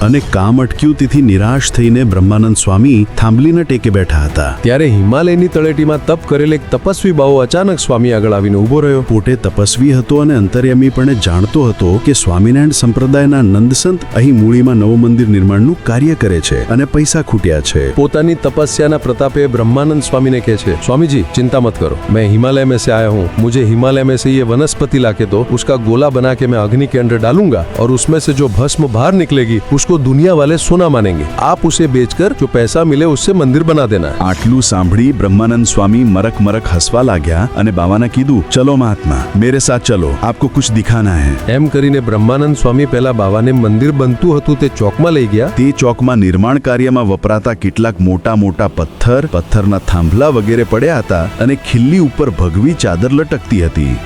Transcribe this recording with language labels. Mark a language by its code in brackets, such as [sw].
[gu] અને કામ અટક્યું તેથી નિરાશ થઈને બ્રહ્માનંદ સ્વામી થાંભલીના ટેકે બેઠા હતા. ત્યારે હિમાલયની તળેટીમાં તપ કરેલ એક તપસ્વી બાવો અચાનક સ્વામી આગળ આવીને ઊભો રહ્યો. પોતે તપસ્વી હતો અને અંતર્યામીપણે જાણતો હતો કે સ્વામિનારાયણ સંપ્રદાયના નંદસંત અહીં મૂળીમાં નવું મંદિર નિર્માણનું કાર્ય કરે છે અને પૈસા ખૂટ્યા છે. પોતાની તપસ્યાના પ્રતાપે [hi] ब्रह्मानंद स्वामी ने कहे, स्वामी जी चिंता मत करो, मैं हिमालय में से आया हूँ, मुझे हिमालय में से ये वनस्पति लाके दो, उसका गोला बना के मैं अग्नि के अंदर डालूंगा और उसमें से जो भस्म बाहर निकलेगी उसको दुनिया वाले सोना मानेंगे, आप उसे बेचकर जो पैसा मिले उससे मंदिर बना देना. [gu] આટલું સાંભળી બ્રહ્માનંદ સ્વામી મરક મરક હસવા લાગ્યા અને બાવાને કીધું, [hi] ચલો મહાત્મા, મેરે સાથ ચલો, આપકો કુછ દિખાના હૈ. [gu] એમ કરીને બ્રહ્માનંદ સ્વામી પહેલા બાવાને મંદિર બનતું હતું તે ચોકમાં લઈ ગયા. તે ચોકમાં નિર્માણ કાર્યમાં વપરાતા કેટલાક મોટા મોટા પથ્થરના થાંભલા વગેરે પડ્યા હતા અને ખિલ્લી ઉપર ભગવી ચાદર લટકતી હતી.